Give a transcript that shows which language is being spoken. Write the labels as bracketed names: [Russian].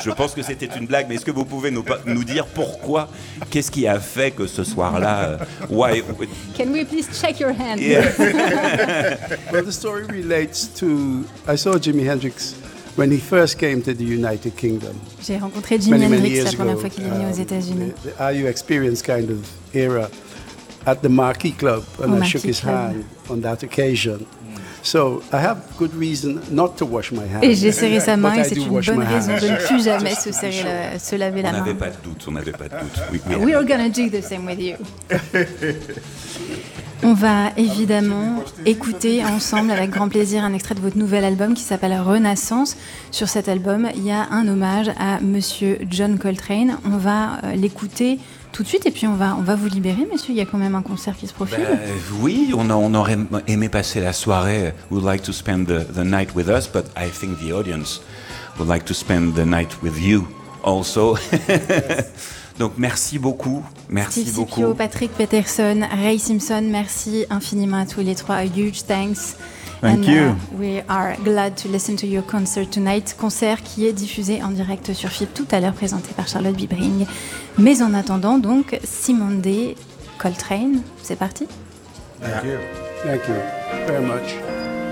[French] Je pense que c'était une blague, mais est-ce que vous pouvez nous dire pourquoi? Qu'est-ce qui a fait que ce soir-là... [English] Why? Can we please check your hand? Yeah. Well, the story relates to... I saw Jimi Hendrix when he first came to the United Kingdom. [French] J'ai rencontré Jimi Hendrix la première fois qu'il est venu aux États-Unis. [English] Are you experienced kind of era? At the Marquee Club, and Marquee I shook his Club. Hand on that occasion. So I have good reason not to wash my hands. [French] Et j'ai serré sa main, et c'est une bonne raison de ne plus jamais se serrer, se laver on la main. On n'avait pas de doute. On n'avait pas de doute. [English] We are going to do the same with you. [French] On va évidemment écouter ensemble avec grand plaisir un extrait de votre nouvel album qui s'appelle Renaissance. Sur cet album, il y a un hommage à Monsieur John Coltrane. On va l'écouter tout de suite et puis on va vous libérer, monsieur. Il y a quand même un concert qui se profile. Oui, on aurait aimé passer la soirée. [English] We'd like to spend the night with us, but I think the audience would like to spend the night with you also. [French] Yes. Donc merci beaucoup. Merci Steve beaucoup. Steve Cipio, Patrick Peterson, Ray Simpson, merci infiniment à tous les trois. [English] A huge thanks. Thank you. We are glad to listen to your concert tonight. [French] Concert qui est diffusé en direct sur FIP tout à l'heure, présenté par Charlotte Bibring. Mais en attendant, donc, Simon Day, Coltrane, c'est parti. [English] Thank you. Thank you very much.